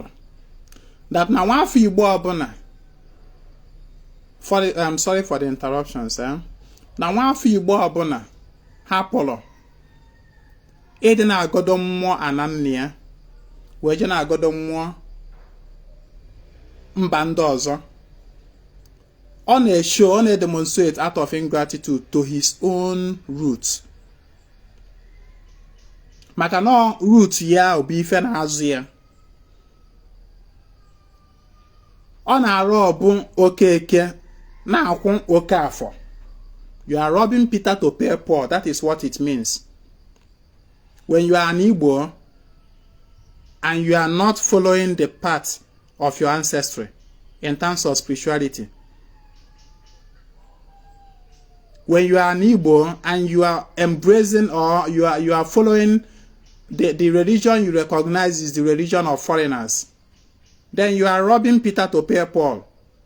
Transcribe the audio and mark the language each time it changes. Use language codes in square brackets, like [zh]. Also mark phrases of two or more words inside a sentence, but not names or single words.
[en] That [ig] na nwafọ Igbo ọbụla, [en] I'm sorry for the interruptions, [ig] na nwafọ Igbo ọbụla hapụrụ ịdị na-agodo mmụọ ana nne ya wee je na-agodo mmụọ mba ndị ọzọ, ọ na- [en] demonstrate out of ingratitude to his own roots. [ig] Maka na root ya bụ ife na-azụ ya. Ọ na-arụ ọbụ Okeke na-akwụ oke afọ. [en] You are robbing Peter to pay Paul. That is what it means. When you are an Igbo and you are not following the path of your ancestry in terms of spirituality, when you are an Igbo and you are embracing or you are following the religion you recognize is the religion of foreigners, then you are robbing Peter to pay Paul.